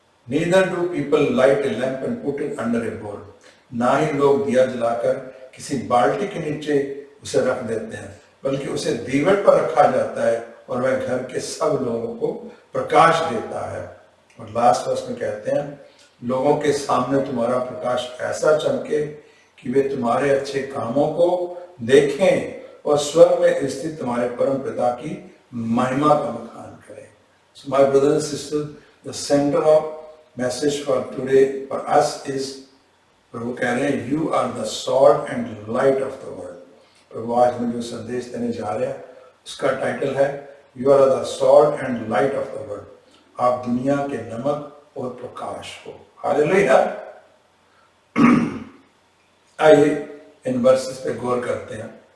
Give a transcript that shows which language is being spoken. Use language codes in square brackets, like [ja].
[en] Neither do people light a lamp and put it under a bowl. [hi] ना ही लोग दिया जलाकर किसी बाल्टी के नीचे उसे रख देते हैं, बल्कि उसे दीवट पर रखा जाता है और वह घर के सब लोगों को प्रकाश देता है। और लास्ट वर्ष में कहते हैं, लोगों के सामने तुम्हारा प्रकाश ऐसा चमके कि वे तुम्हारे अच्छे कामों को देखें और स्वर्ग में स्थित तुम्हारे परम पिता की महिमा का बखान करें। [en] So my brothers and sisters, the center of message for today for us is, [hi] प्रभु कह रहे हैं, [en] you are the salt and light of the world। [hi] प्रभु आज में जो संदेश देने जा रहे हैं उसका टाइटल है, [en] you are the salt and light of the world। [hi] आप दुनिया के नमक और प्रकाश हो। हालेलुया। आइए इन वर्सेस पे गौर करते हैं।